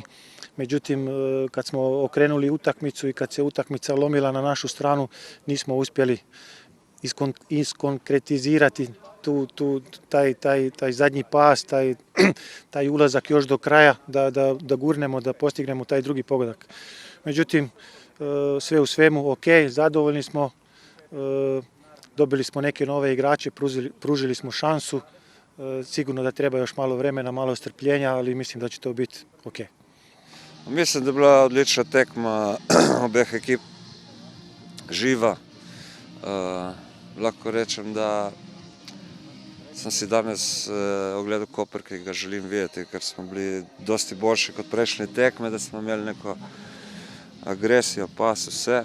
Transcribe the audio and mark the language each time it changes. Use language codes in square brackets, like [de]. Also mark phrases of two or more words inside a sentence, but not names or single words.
[hr] Međutim, kad smo okrenuli utakmicu i kad se utakmica lomila na našu stranu, nismo uspjeli iskonkretizirati taj zadnji pas, taj ulazak još do kraja, da gurnemo, da postignemo taj drugi pogodak. Međutim, sve u svemu ok, zadovoljni smo, dobili smo neke nove igrače, pružili smo šansu, sigurno da treba još malo vremena, malo strpljenja, ali mislim da će to biti ok. [sl] Mislim, da je bila odlična tekma obeh ekip, živa. Lahko rečem, da sem si danes ogledal Koper, ki ga želim videti, ker smo bili dosti boljši kot prejšnje tekme, da smo imeli neko agresijo, pas, vse.